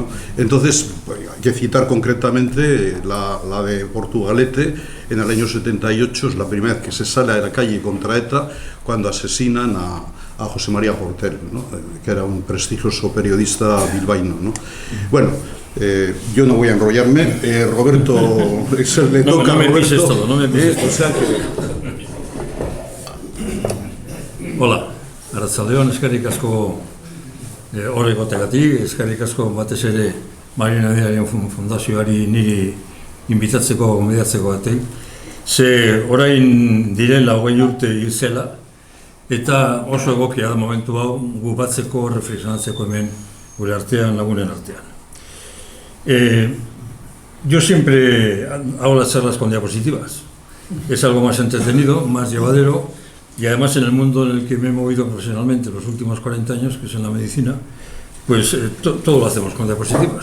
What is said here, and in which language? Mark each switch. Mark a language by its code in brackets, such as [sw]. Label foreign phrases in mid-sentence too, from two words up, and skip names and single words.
[es] Entonces, hay que citar concretamente la de Portugalete, en el año 78, es la primera vez que se sale a la calle contra ETA, cuando asesinan a José María Portell, ¿no? Que era un prestigioso periodista bilbaíno, ¿no? Bueno, yo no voy a enrollarme, Roberto, le toca a Roberto. Todo, no me pises todo. O sea que... [eu] Hola, arratsaldeon, eskerrik asko hor egoteagatik, eskerrik asko batez ere Mario Nadiaren fundazioari niri inbitatzeko, gonbidatzeko batek. Ze orain direla 20 urte hil zela, eta oso egokia da momentu hau gu batzeko, reflexionatzeko hemen gure artean, lagunen artean. [es] Yo siempre hago las charlas con diapositivas. Es algo más entretenido, más llevadero, y además en el mundo en el que me he movido profesionalmente los últimos 40 años, que es en la medicina, pues todo lo hacemos con diapositivas.